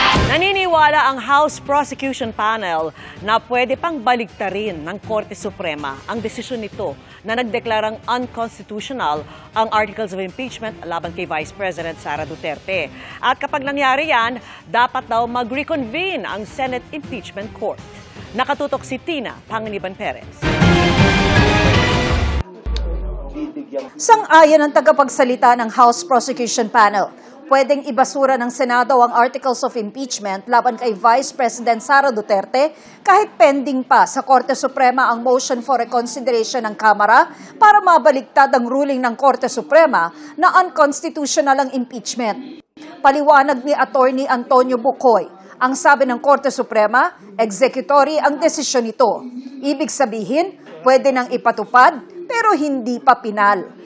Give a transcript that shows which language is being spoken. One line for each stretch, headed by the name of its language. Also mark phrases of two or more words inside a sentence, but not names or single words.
Filipino: Naniniwala ang House Prosecution Panel na pwede pang baliktarin ng Korte Suprema ang desisyon nito na nagdeklarang unconstitutional ang Articles of Impeachment laban kay Vice President Sara Duterte. At kapag nangyari yan, dapat daw mag-reconvene ang Senate Impeachment Court. Nakatutok si Tina Panganiban Perez. Sang-ayon ang tagapagsalita ng House Prosecution Panel. Pwedeng ibasura ng Senado ang Articles of Impeachment laban kay Vice President Sara Duterte kahit pending pa sa Korte Suprema ang
English: motion for reconsideration
Filipino: ng Kamara para mabaligtad ang ruling ng Korte Suprema na unconstitutional ang impeachment. Paliwanag ni Attorney Antonio Bucoy, ang sabi ng Korte Suprema, executory ang desisyon nito. Ibig sabihin, pwede nang ipatupad pero hindi pa pinal.